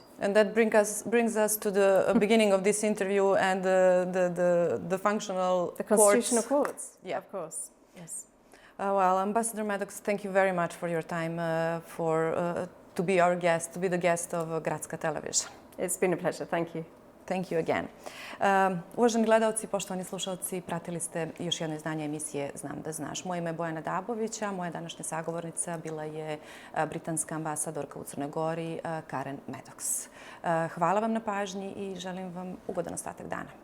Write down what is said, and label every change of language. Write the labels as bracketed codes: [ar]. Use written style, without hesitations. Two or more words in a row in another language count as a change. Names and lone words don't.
[en] And that brings us to the beginning of this interview and the functional The constitutional courts, yeah, of course, yes. Well, Ambassador Maddocks, thank you very much for your time to be our guest, to be the guest of Gradska Television. It's been a pleasure, thank you. Thank you again. [sr] Uvaženi gledalci, poštovani slušalci, pratili ste još jedno izdanje emisije Znam da znaš. Moje ime je Bojana Dabovića, moja današnja sagovornica bila je britanska ambasadorka u Crnoj Gori, Karen Maddocks. Hvala vam na pažnji i želim vam ugodan ostatak dana.